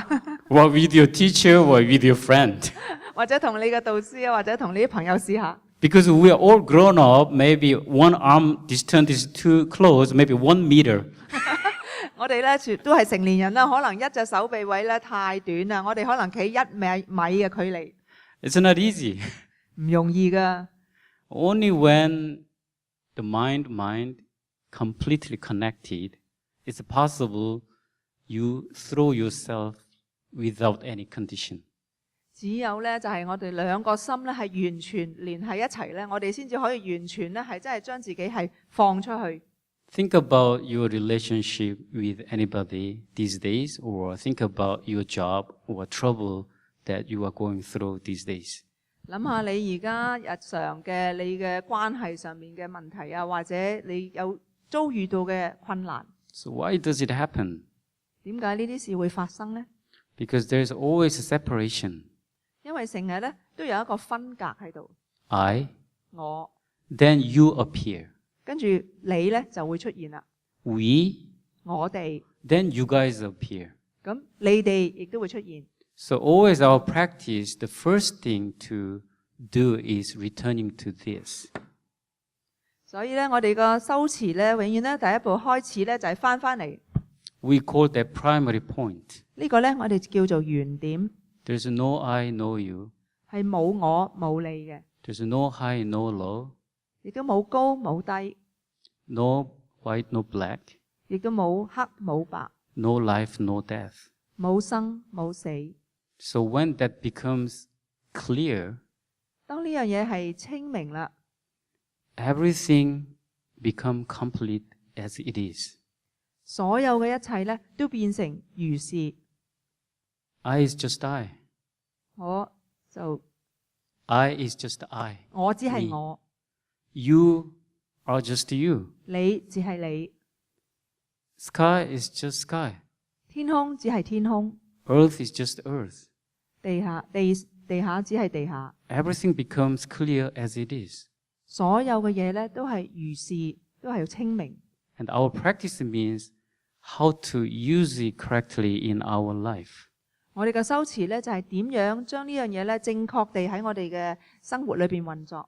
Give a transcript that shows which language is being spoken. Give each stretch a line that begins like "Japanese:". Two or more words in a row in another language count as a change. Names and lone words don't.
English: Or with your teacher, or with your friend.
Cantonese: 或者同你嘅導師啊，或者同你啲朋友試下。
English: Because we are all grown up, maybe one arm distance is too close, maybe 1 meter.
Cantonese: 我哋咧都係成年人啦，可能一隻手臂位咧太短啦，我哋可能企1米嘅距離。
English: It's not easy.
Cantonese: 唔容易㗎。
English: Only when the mind completely connected, it's possible you throw yourself without any condition.
Cantonese: 只有咧就係我哋兩個心咧係完全連繫一齊咧，我哋先至可以完全咧係真係將自己係放出去。
English: Think about your relationship with anybody these days, or think about your job or trouble that you are going through these days.
Cantonese: 諗下你而家日常嘅你嘅關係上面嘅問題啊，或者你有遭遇到嘅困難。
English: So why does it happen?
Cantonese: 點解呢啲事會發生呢？
English: Because there's always a separation.
Cantonese: 因為成日咧都有一個分隔喺度。
English: I,
Cantonese: 我，
English: then you appear.
Cantonese: 跟住你咧就會出現啦。
English: We,
Cantonese: 我哋，
English: then you guys appear.
Cantonese: 咁你哋亦都會出現。
English: So always our practice, the first thing to do is returning to this.
Cantonese: 所以咧，我哋個修持咧，永遠咧第一步開始咧就係翻嚟。
English: We call that primary point.
Cantonese: 呢個咧我哋叫做原點。
English: There's no I, no you.
Cantonese: 係冇我冇你嘅。
English: There's no high, no low.
Cantonese: 亦都冇高冇低。
English: No white, no black.
Cantonese: 亦都冇黑冇白。
English: No life, no death.
Cantonese: 冇生冇死。
English: So when that becomes clear,
Cantonese: 當呢樣嘢係清明啦，
English: everything become complete as it is.
Cantonese: 所有嘅一切咧都變成如是。
English: I is just I.
Cantonese: 我就
English: I is just I.
Cantonese: 我只係我，
English: You are just you.
Cantonese: 你只係你，
English: Sky is just sky.
Cantonese: 天空只係天空，
English: Earth is just earth.
Cantonese: 地下只係地下。
English: Everything becomes clear as it is.
Cantonese: 所有嘅嘢咧都係如是，都係清明。
English: And our practice means how to use it correctly in our life.
Cantonese: 我哋嘅修持咧就係點樣將呢樣嘢咧正確地喺我哋嘅生活裏邊運作。